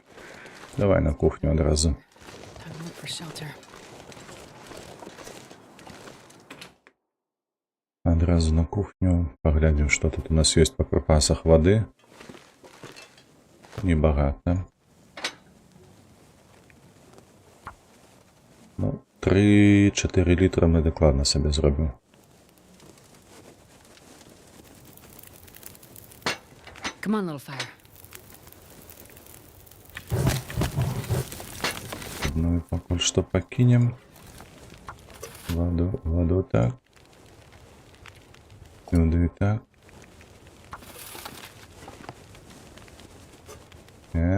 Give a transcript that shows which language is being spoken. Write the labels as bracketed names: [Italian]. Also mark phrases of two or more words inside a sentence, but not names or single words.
[Belarusian] Давай на кухню адразу. [English] Time to look for shelter. [Belarusian] Адразу на кухню. Паглядзім, што тут у нас ёсць па прыпасах вады. Небагата. Ну, 3-4 літра мы дакладна сабе зробім. [English] Come on, little fire. [Belarusian] Ну і пакуль што пакінем. Ваду так. Сюды так. Так.